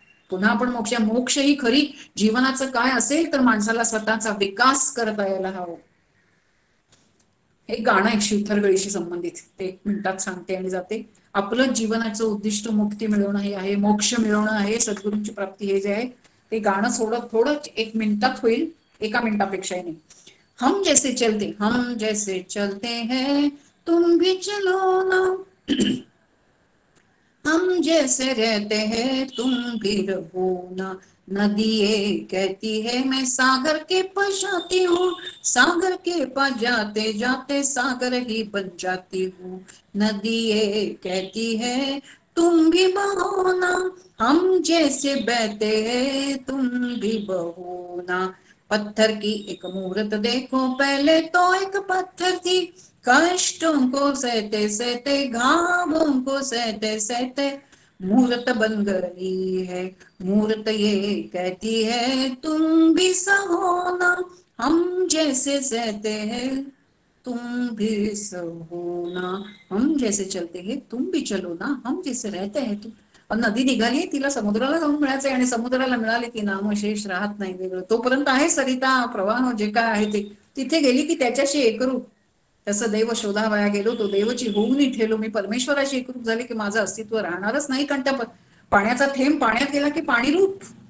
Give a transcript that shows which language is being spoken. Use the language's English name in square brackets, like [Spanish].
[Marathi] पुन्हा आपण मोक्ष ही खरी जीवनाचं काय असेल तर माणसाला स्वतःचा विकास करता यायला हवं. हे गाणं एक शिवथरगळीशी संबंधित, ते 1 मिनिटात सांगते आणि जाते. आपलं जीवनाचं उद्दिष्ट मुक्ती मिळवणं हे आहे, मोक्ष मिळवणं आहे, सद्गुरूंची प्राप्ती हे जे आहे ते गाणं थोडं 1 मिनिटात होईल, 1 मिनिटापेक्षाही नाही. [Hindi] हम जैसे चलते हैं तुम भी चलो ना, हम जैसे रहते हैं तुम भी रहो ना, नदी ये कहती है मैं सागर के पास जाती हूँ, सागर के पास जाते जाते सागर ही बन जाती हूँ, नदी ये कहती है तुम भी बहो ना, हम जैसे बहते हैं तुम भी बहो ना, पत्थर की एक मूरत देखो पहले तो एक पत्थर थी, कष्टों को सहते सहते घावों को सहते सहते मूरत बन गई है, मूरत ये कहती है तुम भी सहो ना, हम जैसे सहते हैं तुम भी सहो ना, हम जैसे चलते हैं तुम भी चलो ना, हम जैसे रहते हैं तुम. [Marathi] नदी निघाली तिला समुद्राला जाऊन मिळायचंय आणि समुद्राला मिळाली ती नामशेष राहत नाही वेगळं, तोपर्यंत आहे सरिता प्रवाह जे काय आहे ते. तिथे गेली की त्याच्याशी एकरूप, तसं देव शोधावया गेलो तो देवची होऊन ठेलो, मी परमेश्वराशी एकरूप झाले की माझं अस्तित्व राहणारच नाही. कारण त्या पाण्याचा थेंब पाण्यात गेला की पाणी रूप